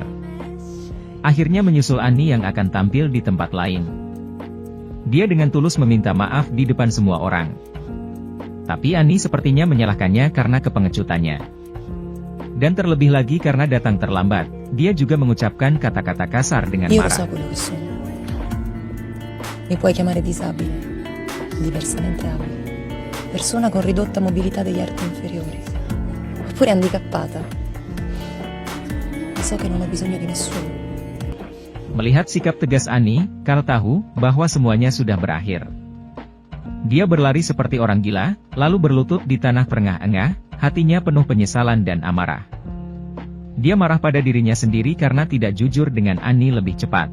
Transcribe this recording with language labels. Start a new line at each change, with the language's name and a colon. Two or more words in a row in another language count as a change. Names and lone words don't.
Indonesian: Akhirnya menyusul Annie yang akan tampil di tempat lain. Dia dengan tulus meminta maaf di depan semua orang. Tapi Annie sepertinya menyalahkannya karena kepengecutannya. Dan terlebih lagi karena datang terlambat, dia juga mengucapkan kata-kata kasar dengan
Italian: Io lo
Indonesian: marah.
Italian: so quello che sono. Mi puoi chiamare disabile, diversamente abile, persona con ridotta mobilità degli arti inferiori, oppure handicappata. Ma so che non ho bisogno di nessuno.
Indonesian: Melihat sikap tegas Annie, Karl tahu bahwa semuanya sudah berakhir. Dia berlari seperti orang gila, lalu berlutut di tanah terengah-engah, hatinya penuh penyesalan dan amarah. Dia marah pada dirinya sendiri karena tidak jujur dengan Annie lebih cepat.